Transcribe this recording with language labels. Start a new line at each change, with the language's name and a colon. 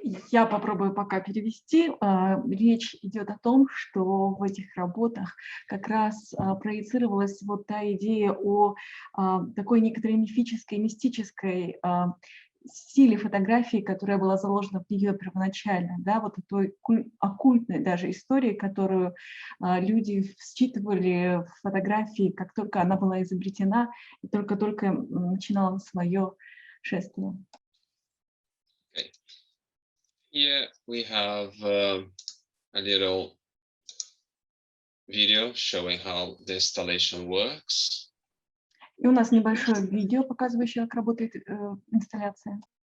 Russian: Я попробую пока перевести. Речь идет о том, что в этих работах как раз проецировалась вот та идея о такой некоторой мифической, мистической стиле фотографии, которая была заложена в нее первоначально, да, вот той оккультной даже истории, которую люди считывали в фотографии, как только она была изобретена, и только-только начинала свое шествие.
English: Okay. Here we have a little video showing how the installation works.
Russian: И у нас небольшое видео, показывающее, как работает инсталляция.